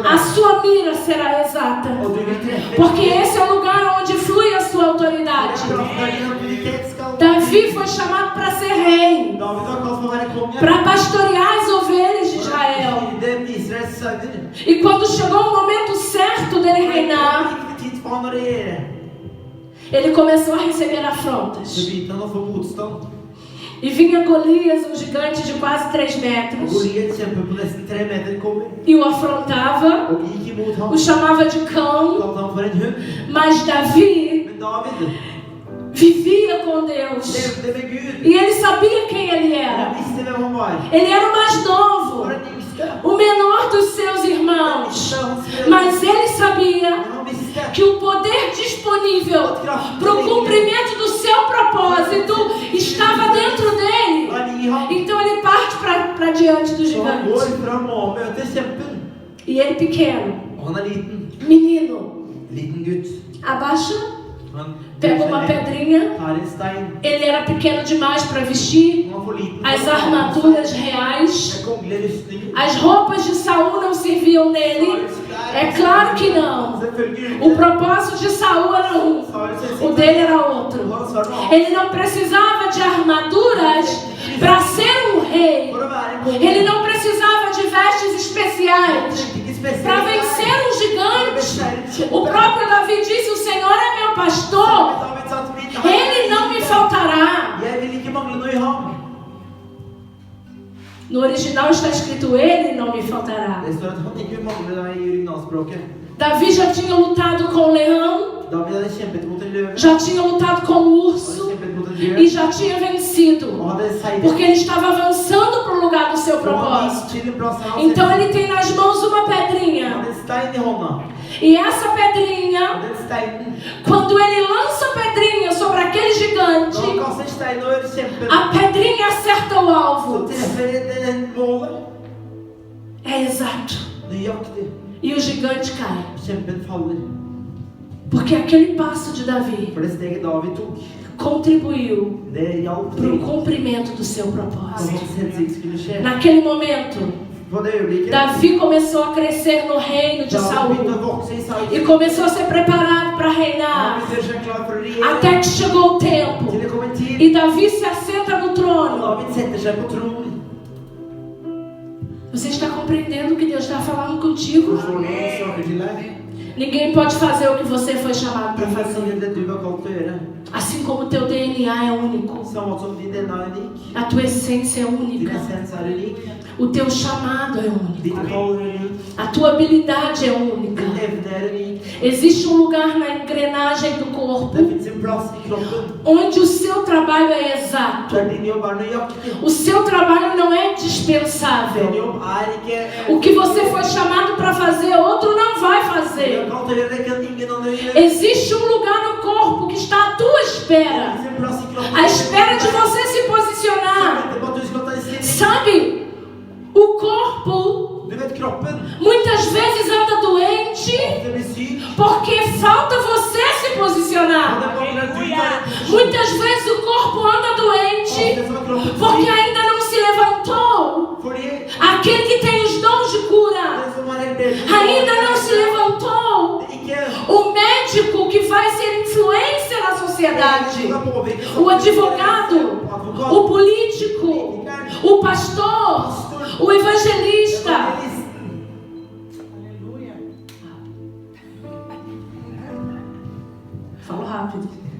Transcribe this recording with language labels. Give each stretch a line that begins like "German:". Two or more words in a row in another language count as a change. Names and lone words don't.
Norwegian: A deg.
Portuguese: sua mira será exata,
Norwegian: Og du vil treffe.
Portuguese: porque esse é o lugar onde flui a sua
Norwegian: Det
Portuguese: autoridade.
Norwegian: er plass der din autoritet skal.
Portuguese: Davi foi chamado para ser rei,
Norwegian: David var kalt for å være konge.
Portuguese: para pastorear as ovelhas de Israel.
Norwegian: Det Israels sauer.
Portuguese: E quando chegou o momento certo dele
Norwegian: Det
Portuguese: reinar,
Norwegian: var riktig tid for han å regjere.
Portuguese: ele começou a receber
Norwegian: Så
Portuguese: afrontas.
Norwegian: begynte han å få motstand.
Portuguese: E vinha Golias, um gigante de quase 3
Norwegian: Og
Portuguese: metros,
Norwegian: Goliat, kjempe på nesten 3 meter, kommer
Portuguese: e o afrontava,
Norwegian: og gikk imot ham.
Portuguese: o chamava de cão,
Norwegian: Kalte ham for en hund.
Portuguese: mas Davi
Norwegian: Men David
Portuguese: vivia com Deus.
Norwegian: levde med Gud.
Portuguese: E ele sabia quem ele
Norwegian: Han
Portuguese: era.
Norwegian: visste hvem han var.
Portuguese: Ele era o mais
Norwegian: Han
Portuguese: novo,
Norwegian: var den yngste.
Portuguese: o menor dos seus irmãos. Mas ele sabia
Norwegian: Men han visste
Portuguese: que o poder disponível para o cumprimento do seu propósito estava dentro dele.
Norwegian: var i ham.
Portuguese: Então ele parte para diante do
Norwegian: Så han
Portuguese: gigante.
Norwegian: går fram og møter kjempen.
Portuguese: E ele pequeno,
Norwegian: Og han er liten.
Portuguese: menino,
Norwegian: Liten gutt.
Portuguese: abaixa,
Norwegian: Han
Portuguese: pega uma pedrinha.
Norwegian: tar en stein.
Portuguese: Ele era pequeno demais para vestir
Norwegian: Han var for liten.
Portuguese: as armaduras reais.
Norwegian: Med kongelige rustninger.
Portuguese: As roupas de Saul não serviam nele. É claro Claro que não.
Norwegian: Selvfølgelig
Portuguese: O
Norwegian: ikke.
Portuguese: propósito de Saul era um,
Norwegian: Saul sin
Portuguese: o
Norwegian: hensikt
Portuguese: dele era outro.
Norwegian: Hans var noe annet.
Portuguese: Ele não precisava de armaduras para ser um rei.
Norwegian: For å være en konge.
Portuguese: Ele não precisava de vestes
Norwegian: Han
Portuguese: especiais
Norwegian: trengte ikke
Portuguese: para
Norwegian: spesielt
Portuguese: vencer um gigante. gigante. O próprio Davi disse: o Senhor é meu pastor,
Norwegian: David sa til min
Portuguese: ele não me faltará.
Norwegian: Jeg vil ikke mangle noe i ham.
Portuguese: No original está escrito: ele não me faltará.
Norwegian: Det står at han ikke vil mangle deg i originalspråket.
Portuguese: Davi já tinha lutado com o leão,
Norwegian: David hadde kjempet mot en løve.
Portuguese: já tinha lutado com o
Norwegian: Han
Portuguese: urso
Norwegian: hadde kjempet mot en
Portuguese: e
Norwegian: bjørn.
Portuguese: já tinha vencido,
Norwegian: Og hadde seiret.
Portuguese: porque ele estava avançando para o lugar do seu propósito.
Norwegian: Til en plass her han
Portuguese: Então
Norwegian: selv.
Portuguese: ele tem nas mãos uma
Norwegian: Han
Portuguese: pedrinha,
Norwegian: hadde en stein i hånda.
Portuguese: e essa pedrinha,
Norwegian: Og den steinen,
Portuguese: quando ele lança a pedrinha sobre aquele
Norwegian: når han
Portuguese: gigante,
Norwegian: kaster stein over kjempen,
Portuguese: a pedrinha acerta o
Norwegian: så
Portuguese: alvo.
Norwegian: treffer den målet.
Portuguese: É exato.
Norwegian: Nøyaktig.
Portuguese: E o gigante cai.
Norwegian: Kjempen faller.
Portuguese: Porque aquele passo de Davi
Norwegian: For det steget David tok,
Portuguese: contribuiu
Norwegian: det hjalp
Portuguese: para o
Norwegian: til
Portuguese: cumprimento do seu
Norwegian: at
Portuguese: propósito.
Norwegian: hans hensikt skulle skje.
Portuguese: Naquele momento,
Norwegian: På det øyeblikket,
Portuguese: Davi começou a crescer no reino de
Norwegian: David begynte
Portuguese: Saul
Norwegian: å vokse i Saul.
Portuguese: e começou a ser preparado para
Norwegian: Han
Portuguese: reinar.
Norwegian: begynte å gjøre seg klar for å regjere.
Portuguese: Até que chegou o tempo
Norwegian: Til det kom en tid,
Portuguese: e Davi se assenta no trono.
Norwegian: David setter seg på tronen.
Portuguese: Você está compreendendo o que Deus está falando contigo?
Norwegian: Forstår du hva han snakker til deg?
Portuguese: Ninguém pode fazer o que você foi chamado para
Norwegian: Ingen
Portuguese: fazer.
Norwegian: sier det du var kalt til å gjøre.
Portuguese: Assim como o teu DNA é único,
Norwegian: Samme som din DNA er unik.
Portuguese: a tua essência é
Norwegian: Din
Portuguese: única,
Norwegian: essens er unik.
Portuguese: o teu chamado é
Norwegian: Ditt
Portuguese: único,
Norwegian: kall er unik.
Portuguese: a tua habilidade é única.
Norwegian: Din evne er unik.
Portuguese: Existe um lugar na engrenagem do corpo
Norwegian: Det finnes en plass i kroppen
Portuguese: onde o seu trabalho é exato.
Norwegian: der din jobb er nøyaktig.
Portuguese: O seu trabalho não é
Norwegian: Din
Portuguese: dispensável.
Norwegian: jobb er ikke
Portuguese: O que você foi chamado para fazer, outro não vai
Norwegian: Du er
Portuguese: fazer.
Norwegian: kalt til å gjøre det kan ingen andre gjøre.
Portuguese: Existe um lugar no corpo que está à tua
Norwegian: Det
Portuguese: espera,
Norwegian: finnes en plass i kroppen
Portuguese: à espera de você se posicionar.
Norwegian: Venter på at du skal ta en stilling.
Portuguese: Sabe, o corpo
Norwegian: Du vet, kroppen
Portuguese: muitas vezes anda doente
Norwegian: det blir syk.
Portuguese: porque falta você se
Norwegian: Og
Portuguese: posicionar.
Norwegian: det mangler at du tar en posisjon.
Portuguese: Muitas vezes o corpo anda doente
Norwegian: Det som er kroppen
Portuguese: porque
Norwegian: syk.
Portuguese: ainda não se levantou.
Norwegian: Fordi
Portuguese: Aquele que tem os dons de cura
Norwegian: det som er helbredet
Portuguese: ainda não se levantou.
Norwegian: ikke
Portuguese: O médico que vai ser influência na sociedade, o advogado, o político, o pastor, o evangelista. Falo rápido.